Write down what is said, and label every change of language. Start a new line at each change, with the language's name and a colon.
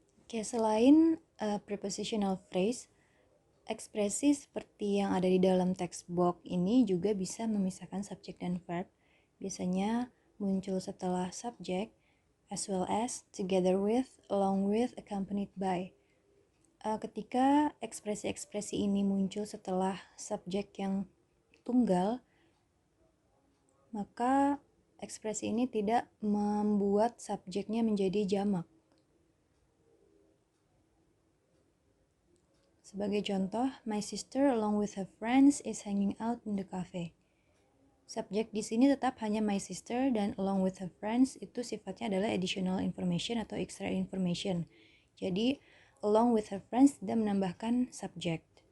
Indonesian: Oke, selain prepositional phrase, ekspresi seperti yang ada di dalam text box ini juga bisa memisahkan subjek dan verb. Biasanya muncul setelah subjek,
English: as well as, together with, along with, accompanied by.
Indonesian: Ketika ekspresi-ekspresi ini muncul setelah subjek yang tunggal, maka ekspresi ini tidak membuat subjeknya menjadi jamak. Sebagai contoh,
English: my sister along with her friends is hanging out in the cafe.
Indonesian: Subjek di sini tetap hanya my sister dan
English: along with her friends
Indonesian: itu sifatnya adalah additional information atau extra information. Jadi,
English: along with her friends
Indonesian: tidak menambahkan subjek.